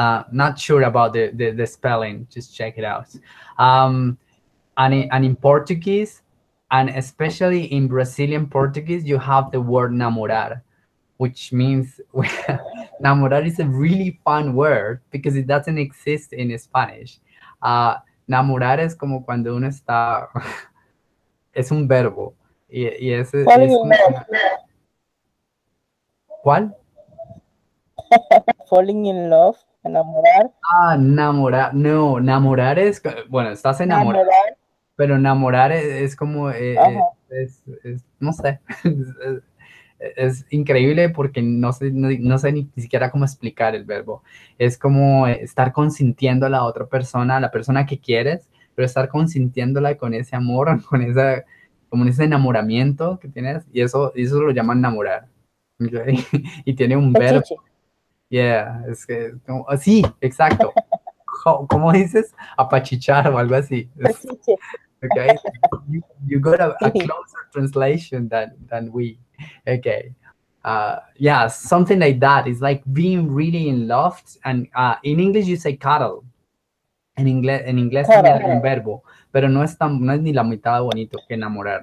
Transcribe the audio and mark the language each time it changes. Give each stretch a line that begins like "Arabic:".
English: Not sure about the spelling. Just check it out. And in Portuguese, and especially in Brazilian Portuguese, you have the word namorar, which means namorar is a really fun word because it doesn't exist in Spanish.
Spanish: Namorar es como cuando uno está, es un verbo. Y es como, ¿cuál?
English: Falling in love, enamorar,
Spanish: Namorar, no, namorar es, bueno, estás enamorado, enamorar, pero enamorar es como, ajá, no sé, es increíble porque no sé ni siquiera cómo explicar el verbo. Es como estar consintiendo a la otra persona, a la persona que quieres, pero estar consintiéndola con ese amor, con como ese enamoramiento que tienes, y eso lo llaman enamorar. ¿Ok? Y tiene un verbo. pechiche, Yeah, es que, sí, exacto. ¿Cómo dices? Apachichar o algo así. pechiche.
English: Okay, you got a closer translation than we. Okay, yeah, something like that. It's like being really in love, and in English you say cuddle.
Spanish: En inglés también hay un verbo, pero no es ni la mitad de bonito que enamorar.